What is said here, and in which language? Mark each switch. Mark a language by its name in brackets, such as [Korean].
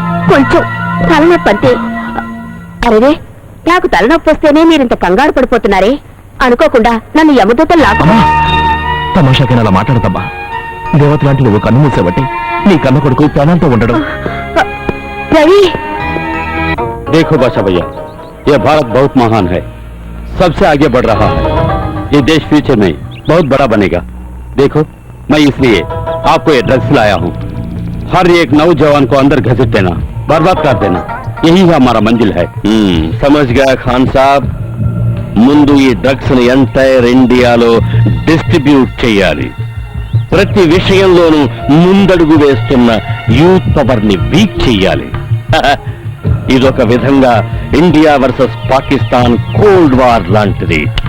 [Telugu] కొంచెం తలనొప్పి అంతే. అరే, నాకు తలనొప్పి వస్తేనే మీరింత కంగారు పడిపోతున్నారే. అనుకోకుండా నన్ను యమదూతలు అమ్మా, తమాషాకైనా అలా మాట్లాడతమ్మా. దేవత లాంటి నువ్వు కన్ను మూసేబట్టి నీ కన్న కొడుకు ప్రాణాలతో ఉండడం. రవి, [Hindi] देखो बादशाह भैया, ये भारत बहुत महान है, सबसे आगे बढ़ रहा है. ये देश फ्यूचर में बहुत बड़ा बनेगा. देखो, मैं इसलिए आपको ये ड्रग्स लाया हूँ. हर एक नौजवान को अंदर घसीट देना, बर्बाद कर देना, यही हमारा मंजिल है. समझ गया खान साहब. [Telugu] ముందు ఈ డ్రగ్స్ ని ఎంటైర్ ఇండియాలో డిస్ట్రిబ్యూట్ చేయాలి. ప్రతి విషయంలోనూ ముందడుగు వేస్తున్న యూత్ పవర్ ని వీక్ చెయ్యాలి. ఇదొక విధంగా India versus Pakistan cold war లాంటిది.